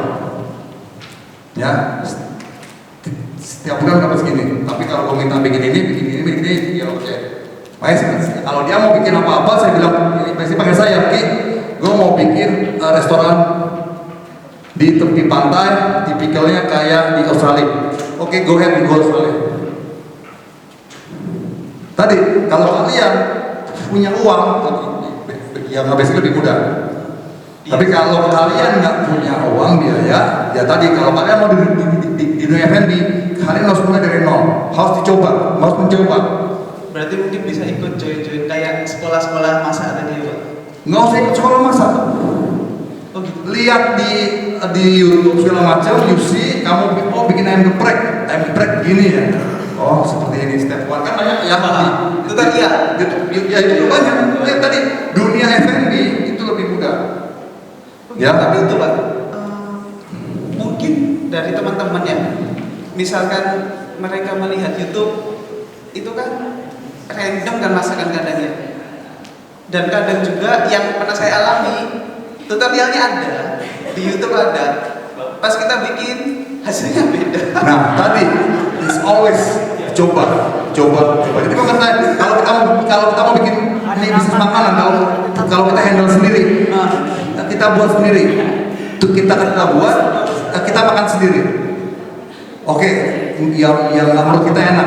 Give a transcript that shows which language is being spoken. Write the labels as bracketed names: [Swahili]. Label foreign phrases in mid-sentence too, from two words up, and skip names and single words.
[Indonesian] Ya, setiap bulan dapat segini. Tapi kalau gue minta bikin ini, ya oke. Makanya kalau dia mau bikin apa-apa, saya bilang, pasti panggil saya, Ki, gue mau bikin restoran di tepi pantai, tipikalnya kayak di Australia. Oke, [English] go ahead, go Australia. [Indonesian] Tadi, kalau kalian punya uang, ya nggak biasanya lebih mudah. Tapi kalau kalian nggak punya uang biaya, ya tadi kalau kalian mau di dunia F&B, kalian harus mulai dari nol, harus dicoba, harus mencoba. Berarti mungkin bisa ikut join kayak sekolah-sekolah masak tadi ya Pak? Nggak usah ikut sekolah masak. Oh gitu. Lihat di YouTube segala macam, [English] you see, [Indonesian] kamu bikin ayam geprek gini ya. Oh seperti ini [English] step one [Indonesian] kan banyak ya. Itu tadi ya. Ya itu banyak. Lihat tadi dunia F&B itu lebih mudah. Ya, tapi itu Pak, mungkin dari teman-teman ya, misalkan mereka melihat YouTube, itu kan random kan masakan kadangnya. Dan kadang juga yang pernah saya alami, tutorialnya ada, di YouTube ada, pas kita bikin hasilnya beda. Nah tadi, [English] is always coba. [Indonesian] Jadi kalau kita mau bikin ini bisnis makanan, kalau kita handle sendiri, kita buat sendiri, kita buat, kita makan sendiri. Oke, yang menurut kita enak.